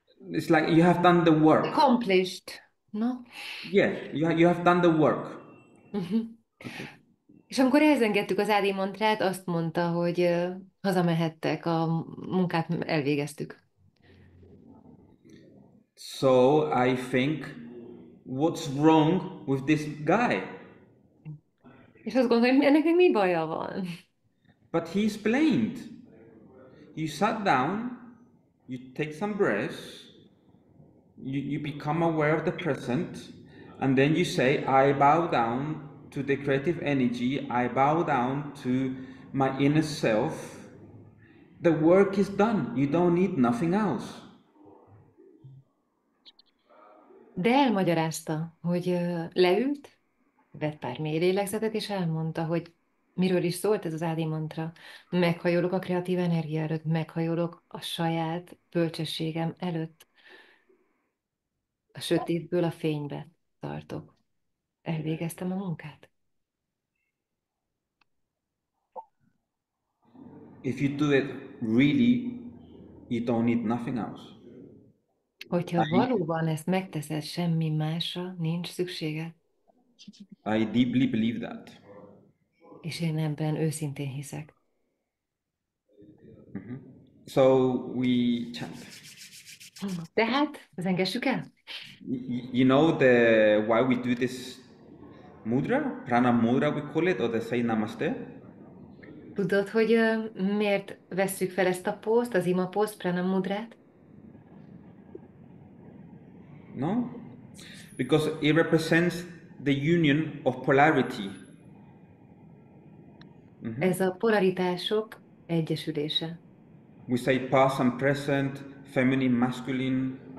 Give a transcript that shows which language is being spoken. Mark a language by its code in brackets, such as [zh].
[en] It's like you have done the work. Accomplished, no? Yeah, you have done the work." Uh-huh. Okay. [hu] És amikor elzengettük az ádi mantrát, azt mondta, hogy hazamehettek, a munkát elvégeztük. [en] So I think, what's wrong with this guy? [hu] És azt gondolom, hogy ennek mi baja van? [en] But he explained. You sat down, you take some breaths, you become aware of the present, and then you say, I bow down to the creative energy, I bow down to my inner self. The work is done. You don't need nothing else. [hu] De elmagyarázta, hogy leült, vett pár mély lélegzetet, és elmondta, hogy miről is szólt ez az ádi mantra. Meghajolok a kreatív energia előtt, meghajolok a saját bölcsességem előtt. A sötétből a fénybe tartok. Elvégeztem a munkát. [en] If you do it really, you don't need nothing else. [hu] Hogyha valóban ezt megteszed, semmi másra nincs szükséged. [en] I deeply believe that. [hu] És én ebben őszintén hiszek. [en] So we chant. [hu] Tehát, zengessük el? [en] You know why we do this mudra, prana mudra we call it, or the say namaste? [hu] Tudod, hogy miért vesszük fel ezt a pózt, az ima pózt, prana mudrát? [en] No? Because it represents the union of polarity. [hu] Ez a polaritások egyesülése. [en] We say past and present, feminine, masculine,